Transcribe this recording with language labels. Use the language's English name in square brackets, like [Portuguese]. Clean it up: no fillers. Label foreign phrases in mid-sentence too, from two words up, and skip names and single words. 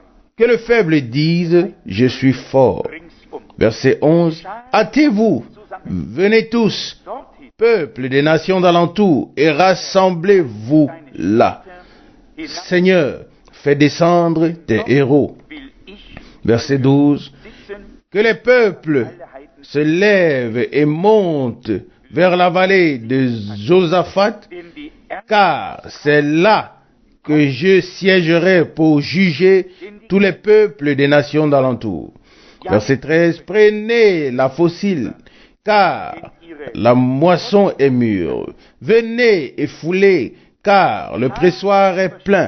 [French] Que le faible dise, je suis fort. [German] ringsum. [French] Verset 11. Hâtez-vous, venez tous, [German] Dorthin, [French] peuple des nations d'alentour, et rassemblez-vous là. [German] hinein [French] Seigneur, fais descendre tes héros. [German] will ich [French] Verset 12. [German] sitzen, [French] Que les peuples [German] alle Heiden, [French] se lèvent et montent vers la vallée de Josaphat, [German] denn die Ernte [French] car c'est là que je siégerai pour juger tous les peuples des nations d'alentour. Verset 13. Prenez la fossile, car la moisson est mûre. Venez et foulez, car le pressoir est plein.